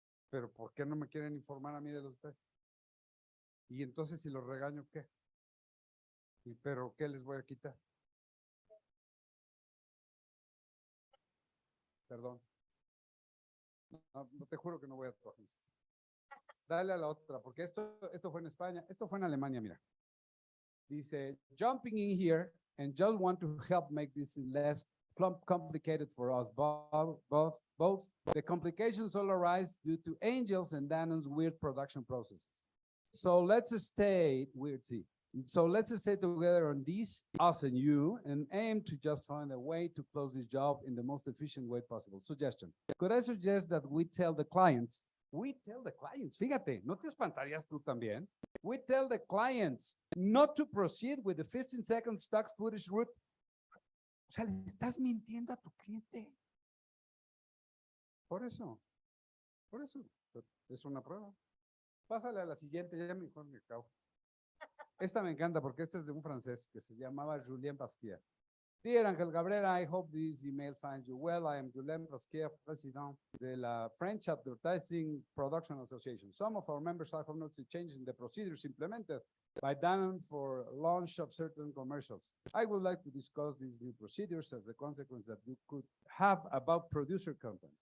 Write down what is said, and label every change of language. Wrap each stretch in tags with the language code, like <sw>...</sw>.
<es>Pero ¿por qué no me quieren informar a mí de los detalles? Y entonces si los regaño, ¿qué? ¿Pero qué les voy a quitar? Perdón. No te juro que no voy a tu agencia. Dale a la otra, porque esto fue en España, esto fue en Alemania, mira. Dice,</es> <en>jumping in here and just want to help make this less complicated for us both. The complications all arise due to Angel's and Dannon's weird production processes. So let's stay together on this, us and you, and aim to just find a way to close this job in the most efficient way possible. Suggestion. Could I suggest that we tell the clients,</en> <es>fíjate, ¿no te espantarías tú también?</es> <en>We tell the clients not to proceed with the 15-second stock footage route.</en> <es>O sea, le estás mintiendo a tu cliente. Por eso, es una prueba. Pásale a la siguiente, ya mejor me acabo. Esta me encanta porque esta es de un francés que se llamaba Julien Pasquier.</es> <en>Dear Ángel Cabrera, I hope this email finds you well. I am Julien Pasquier, president de la French Advertising Production Association. Some of our members have noticed changes in the procedures implemented by Danone for launch of certain commercials. I would like to discuss these new procedures as the consequence that you could have about producer company.</en>